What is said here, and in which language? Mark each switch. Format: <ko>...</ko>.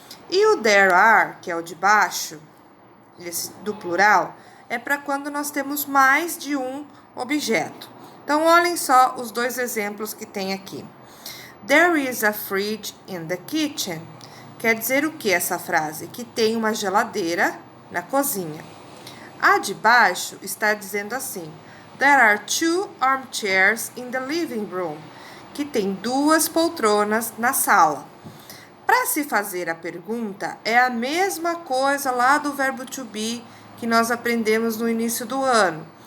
<pt>E o there are, que é o de baixo, esse do plural, é para quando nós temos mais de um objeto. Então, olhem só os dois exemplos que tem aqui.</pt> <en>There is a fridge in the kitchen.</en> <pt>Quer dizer o que essa frase? Que tem uma geladeira na cozinha. A de baixo está dizendo assim:</pt> <en>There are 2 armchairs in the living room.</en> <pt>Que tem 2 poltronas na sala. Para se fazer a pergunta, é a mesma coisa lá do verbo to be que nós aprendemos no início do ano.</pt>